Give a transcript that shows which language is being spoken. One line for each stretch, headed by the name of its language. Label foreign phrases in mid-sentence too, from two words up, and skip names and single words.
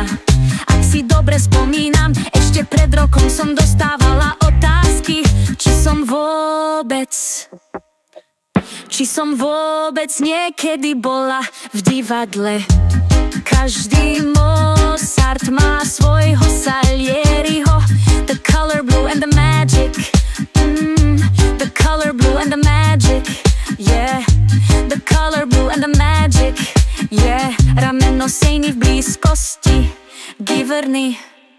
Slovak: Ak si dobre spomínam, ešte pred rokom som dostávala otázky, či som vôbec niekedy bola v divadle. Každý Mozart má svojho Salieriho.
English: The color blue and the magic, the color blue and the magic, yeah. The color blue and the magic, yeah.
Slovak: Rameno sejny v blízkosti Giverny.